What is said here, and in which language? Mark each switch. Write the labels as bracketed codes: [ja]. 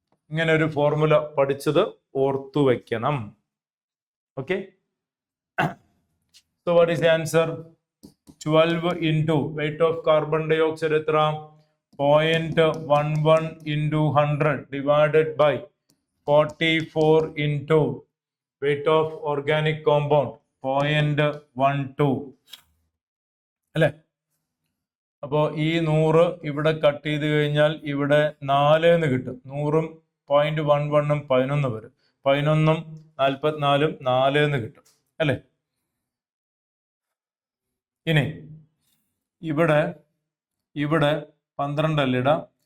[ml] ഇങ്ങനെ ഒരു ഫോർമുല പഠിച്ചത് ഓർത്തു വെക്കണം. [en] Okay, so what is the answer? 12 into weight of carbon dioxide [ml] എത്ര? [en] 0.11 into 100 divided by 44 into weight of organic compound 0.12 [ml] അല്ലെ? അപ്പോ ഈ 100 ഇവിടെ കട്ട് ചെയ്ത് കഴിഞ്ഞാൽ ഇവിടെ 4 എന്ന് കിട്ടും. 100ഉം 0.11ഉം 11 വരും. 11ഉം 44ഉം 4 എന്ന് കിട്ടും അല്ലെ? ഇനി ഇവിടെ ഇവിടെ 12 അല്ല ഇടാം.